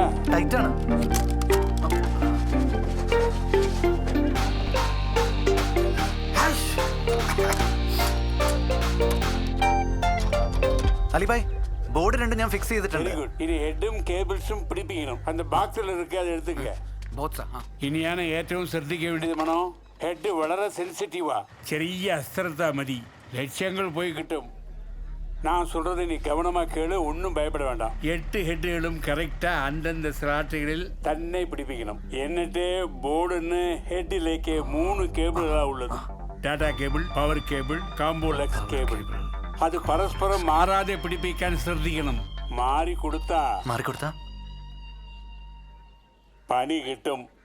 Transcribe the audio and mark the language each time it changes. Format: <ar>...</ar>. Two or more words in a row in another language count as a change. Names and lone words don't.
<ml>ടൈറ്റാണ്. അലിബായ് ബോർഡ് 2 ഞാൻ ഫിക്സ് ചെയ്തിട്ടുണ്ട്.</ml> <en>very good.</en> <ml>ഇനി ഹെഡും കേബിൾസും പിടിപ്പിക്കണം.</ml> <ta>அந்த பாக்ஸ்ல இருக்கு, அதை எடுத்துக்க. ബോത്സാ</ta> <ml>ഇനിയാണ് ഏറ്റവും ശ്രദ്ധിക്കാൻ വേണ്ടിയത് മനോ. ഹെഡ് വളരെ സെൻസിറ്റീവാ. ചെറിയ അശ്രദ്ധ മതി, ലക്ഷ്യങ്ങൾ പോയി കിട്ടും.</ml> <ta>நான் சொல்றதை நீ கவனமா கேளு, ஒன்றும் பயப்பட வேண்டாம். 8 ஹெட்டுகளும் கரெக்டா அந்தந்த ஸ்லாட்டுகளில்</ta> <ml>തന്നെ പിടിപ്പിക്കണം. എന്നിട്ട് ബോർഡിന് ഹെഡിലേക്ക് 3 കേബിളുകളാണ് ഉള്ളത്.</ml> <en>data cable, power cable, combolex cable.</en> <ml>അത് പരസ്പരം മാറാതെ പിടിപ്പിക്കാൻ ശ്രദ്ധിക്കണം. മാറിക്കൊടുത്താ പണി കിട്ടും.</ml>